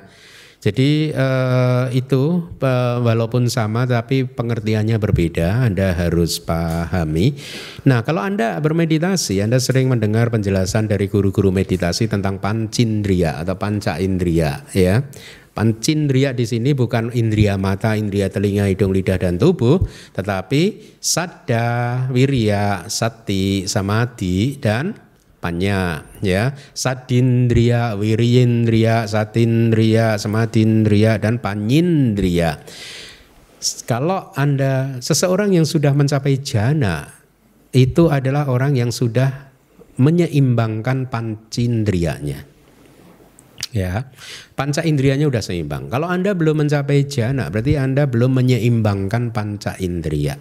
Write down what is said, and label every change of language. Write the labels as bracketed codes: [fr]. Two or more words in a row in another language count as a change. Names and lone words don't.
[id] Jadi itu walaupun sama tapi pengertiannya berbeda, Anda harus pahami. Nah, kalau Anda bermeditasi, Anda sering mendengar penjelasan dari guru-guru meditasi tentang pancindriya atau [pi] panca indriya [id] ya. Pancindriya di sini bukan indria mata, indria telinga, hidung, lidah dan tubuh, tetapi [pi] sada, wirya, sati, samadhi [id] dan panya ya. [pi] Sadindriya, wiriyindriya, satindriya, samadindriya dan panyindriya. [id] Kalau Anda seseorang yang sudah mencapai jhana, itu adalah orang yang sudah menyeimbangkan pancindriyanya. Ya, panca indrianya udah seimbang. Kalau Anda belum mencapai jhana, berarti Anda belum menyeimbangkan [pi] panca indriya.